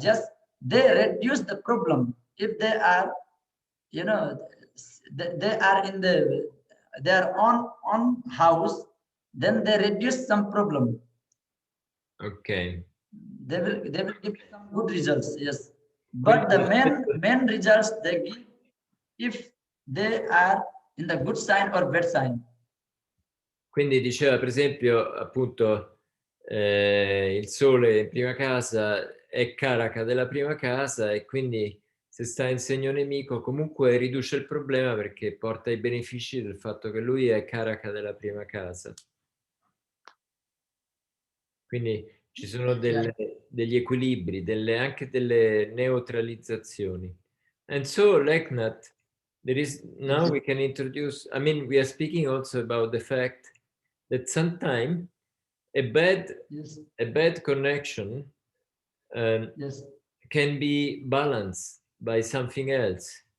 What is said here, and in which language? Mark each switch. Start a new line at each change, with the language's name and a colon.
English: Just they reduce the problem if they are, you know, they are in their own house, then they reduce some problem. Ok. They will give some good results, yes. But the main results they give if they are in the good sign or bad sign.
Italian: Quindi diceva per esempio appunto il sole in prima casa è caraca della prima casa e quindi se sta in segno nemico comunque riduce il problema perché porta i benefici del fatto che lui è caraca della prima casa. Quindi ci sono degli equilibri, anche delle neutralizzazioni.
English: And so, Leknath, now we can introduce, I mean, we are speaking also about the fact that sometimes a bad connection can be balanced by something else.